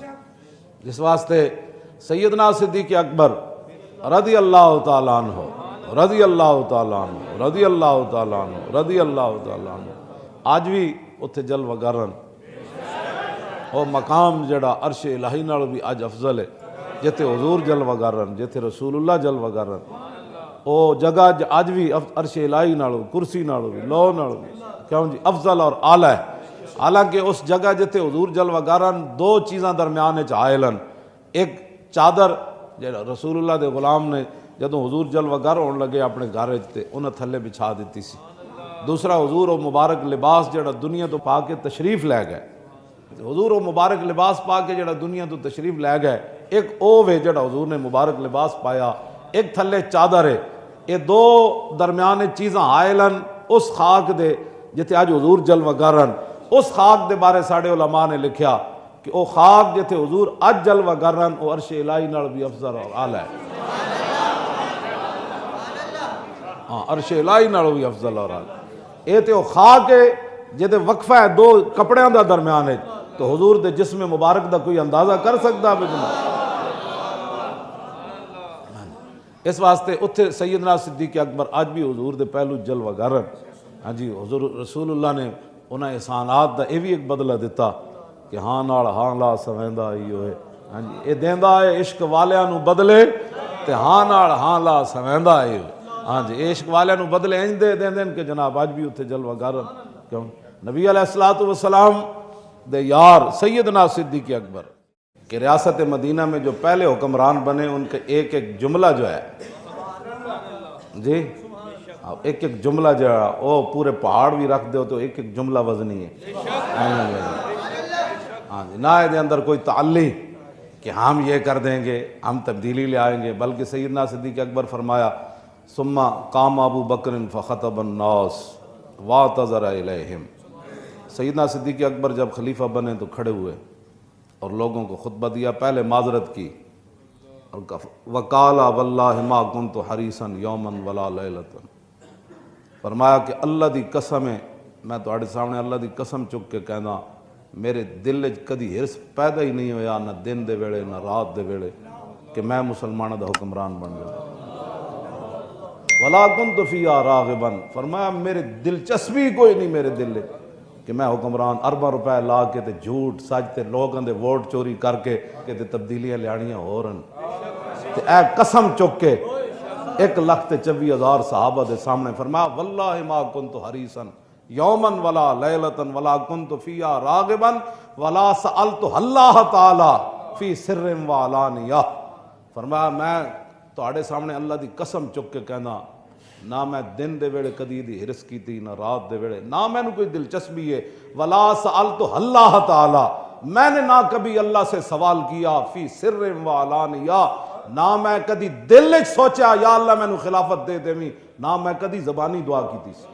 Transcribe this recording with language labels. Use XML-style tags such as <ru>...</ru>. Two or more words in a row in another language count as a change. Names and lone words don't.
<pa>جس واسطے سیدنا صدیق اکبر</pa> <ar>رضی اللہ تعالیٰ عنہ، رضی اللہ تعالیٰ عنہ، رضی اللہ تعالیٰ عنہ، رضی اللہ تعالیٰ عنہ،</ar> <pa>آج بھی اتھے جلوہ گرن وہ مقام جڑا عرش الہی نال بھی اج افضل ہے، جتے حضور جلوہ گرن، جتے رسول اللہ جلوہ گرن، وہ جگہ اج بھی عرش الہی نال کرسی نال بھی لو نال بھی کیوں جی افضل اور اعلیٰ ہے. حالانکہ اس جگہ جتے حضور جلوہ گرن دو چیزاں درمیان چائلن، ایک چادر جڑا رسول اللہ دے غلام نے جدوں حضور جلوہ گر ہون لگے اپنے گھر تے انہاں تھلے بچھا دیتی سی. دوسرا حضور و مبارک لباس جڑا دنیا تو پا کے تشریف لے گئے، حضور و مبارک لباس پا کے جڑا دنیا تو تشریف لے گئے، ایک او وے جڑا حضور نے مبارک لباس پایا، ایک تھلے چادر ہے. یہ دو درمیان چیزاں حائلن اس خاک دے جتے اج حضور جلوہ گرن. اس خاک دے بارے ساڑے علماء نے لکھیا کہ او خاک جتے حضور اج جلوہ گرن او عرش الہی نال بھی افضل اور اعلیٰ ہے. ہاں عرش الہی نال بھی افضل اور اعلیٰ. اے تے او خاک ہے جتے وقفہ ہے دو کپڑیاں دا درمیان ہے، تو حضور دے جسم مبارک دا کوئی اندازہ کر سکتا بجنا. اس واسطے اتھے سیدنا صدیق اکبر آج بھی حضور دے پہلو جلوہ گرن. ہاں جی، حضور رسول اللہ نے انہیں احسانات دا یہ بھی ایک بدلہ دیتا کہ ہاں نال ہاں لا سویندا ہی ہوئے. ہاں جی، یہ دیندا ہے عشق والیاں نو بدلے تے ہاں نال ہاں لا سویندا ہی ہوئے. ہاں جی، عشق والیاں نو بدلے انج دے دین کہ جناب آج بھی اتھے جلوہ گرن.</pa> <ur>کیوں نبی علیہ السلام دے یار سیدنا صدیق اکبر کہ ریاست مدینہ میں جو پہلے حکمران بنے ان کے ایک ایک جملہ جو ہے جی، ایک ایک جملہ جو ہے وہ پورے پہاڑ بھی رکھ دو تو ایک ایک جملہ وزنی ہے. ہاں جی، نہ دے اندر کوئی تعلی کہ ہم یہ کر دیں گے، ہم تبدیلی لے آئیں گے، بلکہ سیدنا صدیق اکبر فرمایا</ur> <ar>ثم قام ابو بکر فخطب الناس واعتذر الیہم۔</ar> <ur>سیدنا صدیق اکبر جب خلیفہ بنے تو کھڑے ہوئے اور لوگوں کو خطبہ دیا، پہلے معذرت کی اور</ur> <ar>وقال واللہ ما کنت حریصا یوما ولا لیلۃ،</ar> <pa>فرمایا کہ اللہ دی قسم ہے، میں تہاڈے سامنے اللہ دی قسم چک کے کہنا میرے دل وچ کدی ہرس پیدا ہی نہیں ہویا، نہ دن دے ویلے نہ رات دے ویلے، کہ میں مسلمانوں دا حکمران بن جاؤں۔</pa> <ar>ولا کنت فیہا راغبا،</ar> <pa>فرمایا میرے دلچسپی کوئی نہیں میرے دل میں کہ میں حکمران ارباں روپے لا کے تے جھوٹ سچ تے لوگاں دے ووٹ چوری کر کے تے تبدیلیاں لیانیاں ہو رہن، تے اے قسم چک کے 1,24,000 صحابہ دے سامنے فرمایا</pa> <ar>واللہ ما کنت حریصا یوما ولا لیلۃ ولا کنت فیہا راغبا ولا سألت اللہ تعالی فی سر و علانیہ،</ar> <pa>فرمایا میں تہاڈے سامنے اللہ دی قسم چک کے کہنا نہ میں دن دے ویلے کدی دی ہرس کیتی نہ رات دے ویلے، نہ میں نے کوئی دلچسپی ہے،</pa> <ar>ولا سألت اللہ تعالی،</ar> <ur>میں نے نہ کبھی اللہ سے سوال کیا</ur> <ar>فی سر و علانیہ،</ar> <pa>نہ میں کدی دل وچ سوچا یا اللہ مینوں خلافت دے دیویں، نہ میں کدی زبانی دعا کیتی سی۔</pa>